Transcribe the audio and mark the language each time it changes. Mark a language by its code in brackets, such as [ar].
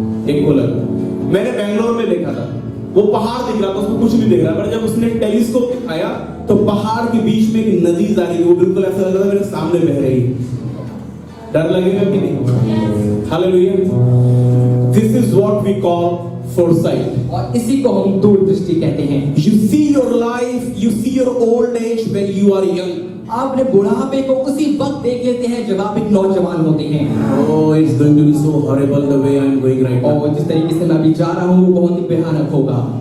[hi] एक को लगा। मैंने बेंगलोर में देखा था, वो पहाड़ दिख रहा था, उसको कुछ नहीं दिख रहा, पर जब उसने टेलीस्कोप दिखाया तो पहाड़ के बीच में एक नदी जा रही, वो बिल्कुल ऐसा लग रहा था मेरे सामने बह रही। डर लगेगा कि नहीं? Hallelujah. [en] This is what we call foresight. [hi] और इसी को हम दूरदृष्टि कहते हैं। [en] You see your life, you see your old age when you are young. [hi] आप अपने बुढ़ापे को उसी वक्त देख लेते हैं जब आप एक नौजवान होते हैं। [en] Oh, it's going to be so horrible the way I am going right now. [hi] और जिस तरीके से मैं अभी जा रहा हूँ वो बहुत ही भयानक होगा।